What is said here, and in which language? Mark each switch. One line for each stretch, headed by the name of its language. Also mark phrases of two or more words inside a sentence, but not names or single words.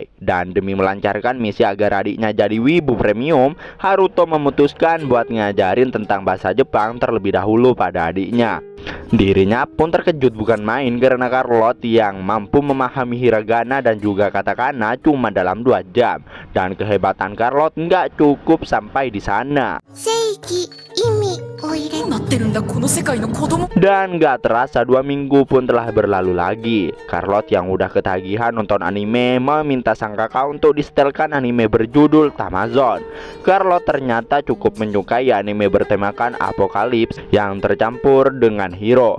Indonesian: Dan demi melancarkan misi agar adiknya jadi wibu premium, Haruto memutuskan buat ngajarin tentang bahasa Jepang terlebih dahulu pada adiknya. Dirinya pun terkejut bukan main karena Carlot yang mampu memahami hiragana dan juga katakana cuma dalam 2 jam. Dan kehebatan Carlot nggak cukup sampai di sana.
Japanese: ってるんだこの世界の子供。
Indonesian: Dan gak terasa 2 minggu pun telah berlalu lagi. Charlotte yang udah ketagihan nonton anime meminta sang kakak untuk disetelkan anime berjudul Tamazon. Charlotte ternyata cukup menyukai anime bertemakan apokalips yang tercampur dengan hero.